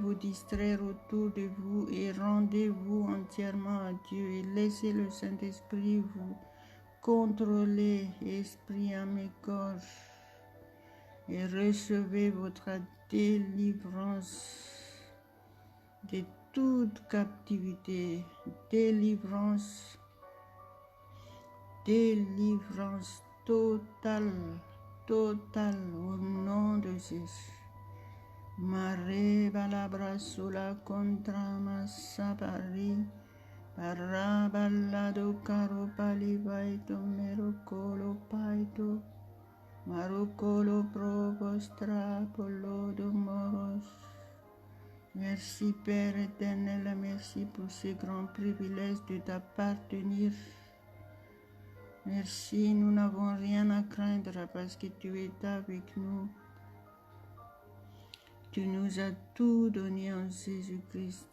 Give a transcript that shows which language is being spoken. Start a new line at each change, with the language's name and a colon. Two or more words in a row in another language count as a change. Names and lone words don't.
French: vous distraire autour de vous et rendez-vous entièrement à Dieu et laissez le Saint-Esprit vous contrôler, esprit à mes gorges, et recevez votre délivrance de toute captivité, délivrance totale au nom de Jésus. Mare balabra sola contra masapari, parabalado caro palivaito merocolo paito, marocolo probostra polo moros. Merci Père éternel, merci pour ce grand privilège de t'appartenir. Merci, nous n'avons rien à craindre parce que tu es avec nous. Tu nous as tout donné en Jésus-Christ.